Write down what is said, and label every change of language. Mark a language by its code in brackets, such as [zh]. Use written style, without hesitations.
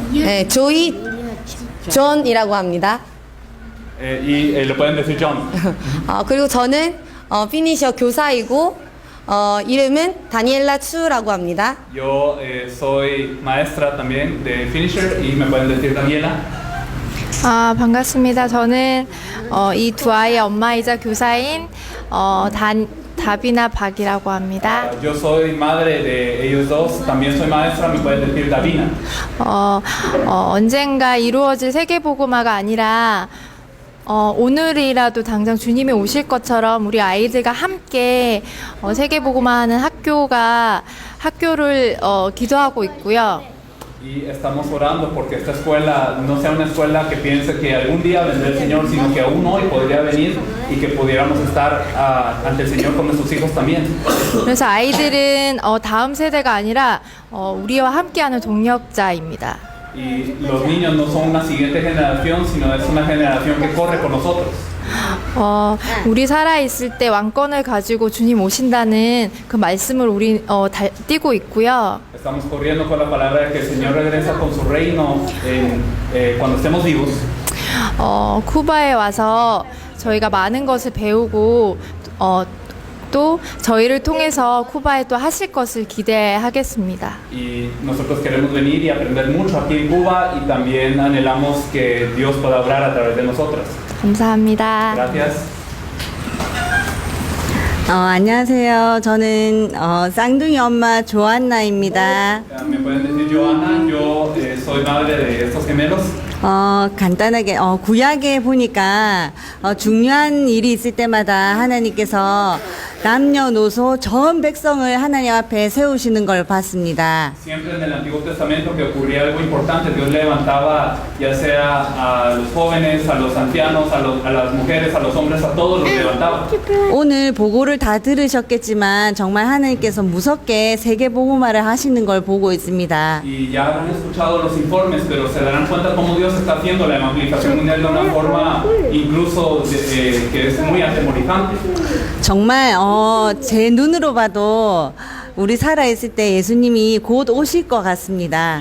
[ko] 네, 조이 존이라고 합니다. [es] Y le pueden decir John. [ko] 그리고 저는 피니셔 교사이고 이름은 다니엘라 추라고 합니다. [es] Yo soy maestra también de Finisher y me pueden decir Daniela. [ko] 반갑습니다. 저는 이 두 아이의 엄마이자 교사인 다비나 박이라고 합니다. [es] Yo soy madre de ellos dos, también soy maestra, me pueden decir Davina. [ko] 언젠가 이루어질 세계복음화가 아니라 오늘이라도 당장 주님이 오실 것처럼 우리 아이들과 함께 세계복음화하는 학교를 기도하고 있고요. [es] Y estamos orando porque esta escuela no sea una escuela que piense que algún día vendrá el Señor, sino que aún hoy podría venir y que pudiéramos estar ante el Señor con nuestros hijos también. [ko] 그래서 아이들은 다음 세대가 아니라 우리와 함께하는 동력자입니다. [es] Y los niños no son una siguiente generación, sino es una generación que corre con nosotros. [ko] 우리 살아있을 때 왕권을 가지고 주님 오신다는 그 말씀을 우리 띄고 있고요. [es] Estamos corriendo con la palabra de que el Señor regresa con su reino cuando estemos vivos. [ko] 쿠바에 와서 저희가 많은 것을 배우고 또 저희를 통해서 쿠바에 또 하실 것을 기대하겠습니다. [es] Y nosotros queremos venir y aprender mucho aquí en Cuba y también anhelamos que Dios pueda obrar a través de nosotras. [ko] 감사합니다. [es] Gracias. [ko] 안녕하세요. 저는 쌍둥이 엄마 조안나입니다. [es] Me pueden decir Joana, yo soy madre de estos gemelos. [ko] 간단하게 구약에 보니까 중요한 일이 있을 때마다 하나님께서 남녀노소 전 백성을 하나님 앞에 세우시는 걸 봤습니다. [es] Siempre en el Antiguo Testamento que ocurría algo importante, Dios levantaba ya sea a los jóvenes, a los ancianos, a las mujeres, a los hombres, a todos los levantaba. [ko] 오늘 보고를 다 들으셨겠지만 정말 하나님께서 무섭게 세계 복음화를 하시는 걸 보고 있습니다. [es] Y ya habrán escuchado los informes, pero se darán cuenta cómo Dios está haciendo la evangelización mundial de una forma incluso que es muy atemorizante. [ko] 정말 제 눈으로 봐도 우리 살아있을 때 예수님이 곧 오실 것 같습니다.